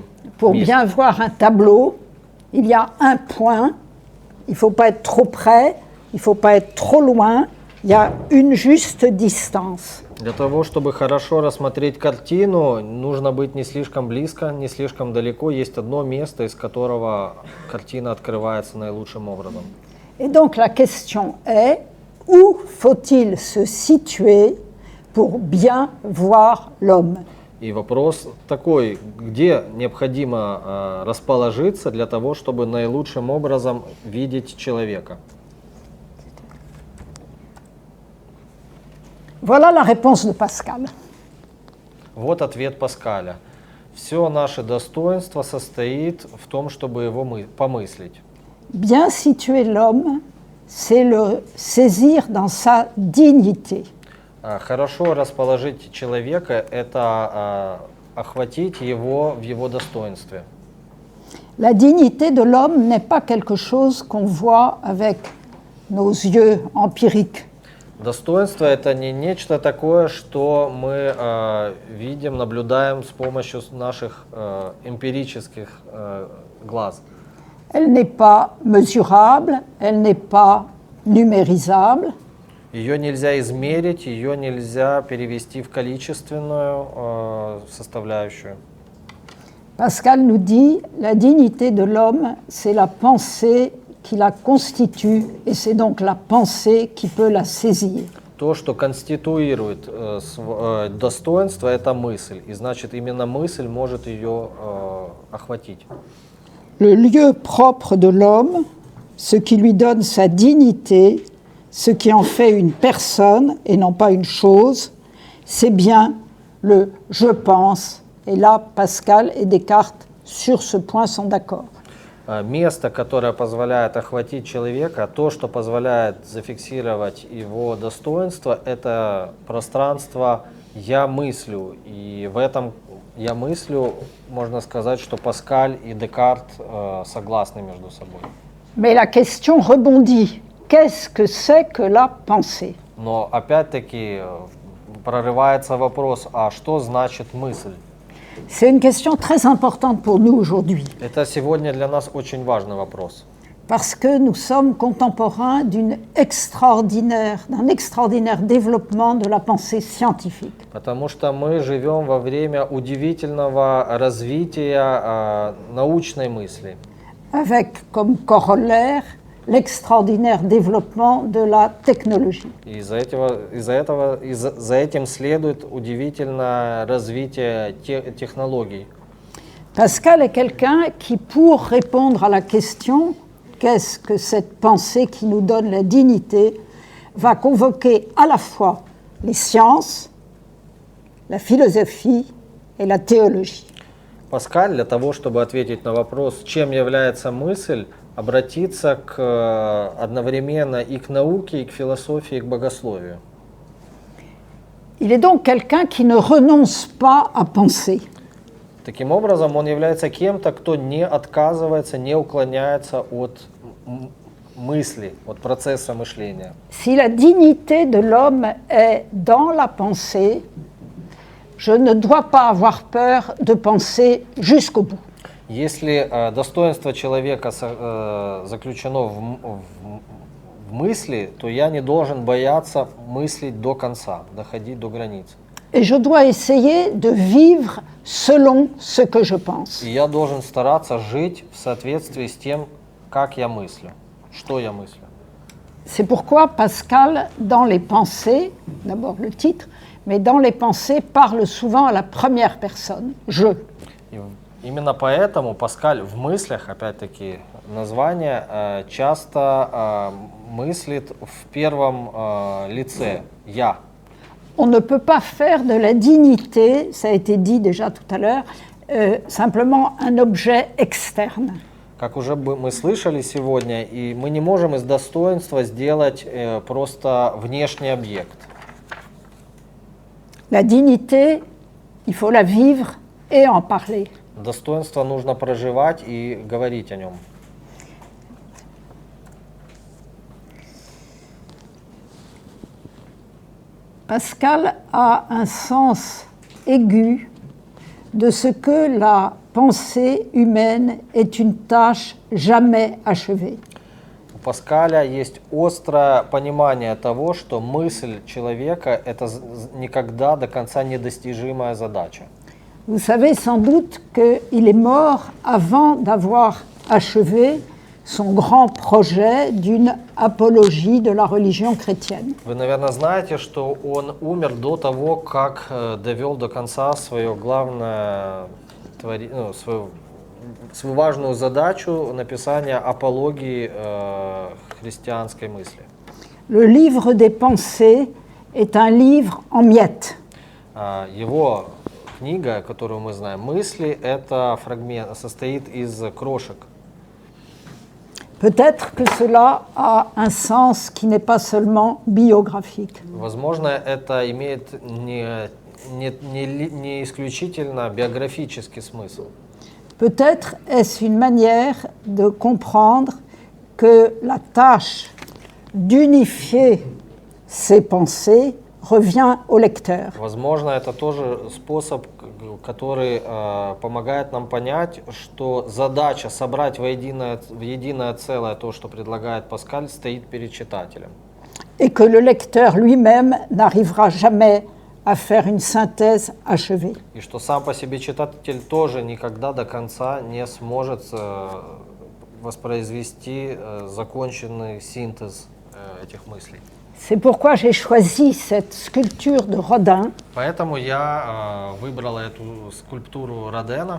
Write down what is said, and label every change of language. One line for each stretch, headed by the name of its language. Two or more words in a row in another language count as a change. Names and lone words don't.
French: Pour
Russian: месте.
French: bien voir un tableau, il y a un point, il ne faut pas être trop près, il ne faut pas être trop loin, il y a une juste distance.
Russian: Для того, чтобы хорошо рассмотреть картину, нужно быть не слишком близко, не слишком далеко. Есть одно место, из которого картина открывается наилучшим образом.
French: Et donc la question est, où faut-il se situer pour bien voir l'homme?
Russian: И вопрос такой: где необходимо расположиться для того, чтобы наилучшим образом видеть человека?
French: Voilà la réponse de Pascal.
Russian: Вот ответ Паскаля. Все наше достоинство состоит в том, чтобы его помыслить.
French: Bien situer l'homme, c'est le saisir dans sa dignité.
Russian: Хорошо расположить человека – это охватить его в его достоинстве.
French: La dignité de l'homme n'est pas quelque chose qu'on voit avec nos yeux empiriques.
Russian: Достоинство – это не нечто такое, что мы видим, наблюдаем с помощью наших эмпирических глаз.
French: Elle n'est pas mesurable, elle n'est pas numérisable.
Russian: Ее нельзя измерить, ее нельзя перевести в количественную составляющую.
French: Pascal nous dit, la dignité de l'homme, c'est la pensée qui la constitue, et c'est donc la pensée qui peut la saisir.
Russian: То, что конституирует достоинство, это мысль. И значит, именно мысль может ее охватить.
French: Le lieu propre de l'homme, ce qui lui donne sa dignité, ce qui en fait une personne et non pas une chose, c'est bien le « je pense ». Et là, Pascal et Descartes, sur ce point, sont d'accord.
Russian: Место, которое позволяет охватить человека, то, что позволяет зафиксировать его достоинство, это пространство «я мыслю». И в этом «я мыслю» можно сказать, что Паскаль и Декарт согласны между собой.
French: Mais la question rebondit. Qu'est-ce que c'est que la pensée?
Russian: Но опять-таки прорывается вопрос, а что значит мысль?
French: C'est une question très importante pour nous aujourd'hui,
Russian: Это сегодня для нас очень важный вопрос.
French: parce que nous sommes contemporains d'un extraordinaire développement de la pensée scientifique.
Russian: Потому что мы живем во время удивительного развития научной мысли.
French: Avec comme corollaire l'extraordinaire développement de la technologie.
Russian: И за этим следует удивительное развитие технологий.
French: Pascal est quelqu'un qui, pour répondre à la question « qu'est-ce que cette pensée qui nous donne la dignité ?» va convoquer à la fois les sciences, la philosophie et la théologie.
Russian: Паскаль для того, чтобы ответить на вопрос, чем является мысль, обратиться одновременно и к науке, и к философии, и к богословию.
French: Il est donc quelqu'un qui ne renonce pas à penser.
Russian: Таким образом, он является кем-то, кто не отказывается, не уклоняется от мысли, от процесса мышления.
French: Si la dignité de l'homme est dans la pensée, je ne dois pas avoir peur de penser jusqu'au bout.
Russian: Если достоинство человека заключено в мысли, то я не должен бояться мыслить до конца, доходить до границ.
French: Et je dois essayer de vivre selon ce que je pense.
Russian: И я должен стараться жить в соответствии с тем, как я мыслю, что я мыслю.
French: C'est pourquoi Pascal, dans les pensées, d'abord le titre, mais dans les pensées, parle souvent à la première personne, je.
Russian: И именно поэтому Паскаль в мыслях, опять-таки, название часто мыслит в первом лице «я».
French: On ne peut pas faire de la dignité, ça a été dit déjà tout à l'heure, simplement un objet externe.
Russian: Как уже мы слышали сегодня, и мы не можем из достоинства сделать просто внешний объект.
French: La dignité, il faut la vivre et en parler.
Russian: Достоинство нужно проживать и говорить о нем.
French: Pascal a un sens aigu de ce que la pensée humaine est une tâche jamais achevée.
Russian: У Паскаля есть острое понимание того, что мысль человека – это никогда до конца недостижимая задача.
French: Vous savez sans doute qu'il est mort avant d'avoir achevé son grand projet d'une apologie de la religion chrétienne.
Russian: Вы, наверное, знаете, что он умер до того, как довел до конца свое главное, свою важную задачу написания апологии христианской мысли.
French: Le livre des pensées est un livre en miettes.
Russian: Его книга, которую мы знаем, «Мысли», это фрагмент, состоит из крошек.
French: Peut-être que cela a un sens qui n'est pas seulement biographique.
Russian: Возможно, это имеет не исключительно биографический смысл.
French: Peut-être est-ce une manière de comprendre que la tâche d'unifier ces pensées revient au lecteur.
Russian: Возможно, это тоже способ, который помогает нам понять, что задача собрать в единое целое то, что предлагает Паскаль, стоит перед читателем.
French: Et que le lecteur lui-même n'arrivera jamais à faire une synthèse achevée.
Russian: И что сам по себе читатель тоже никогда до конца не сможет воспроизвести законченный синтез этих мыслей.
French: C'est pourquoi j'ai choisi cette sculpture de Rodin,
Russian: Поэтому я выбрала эту скульптуру Родена,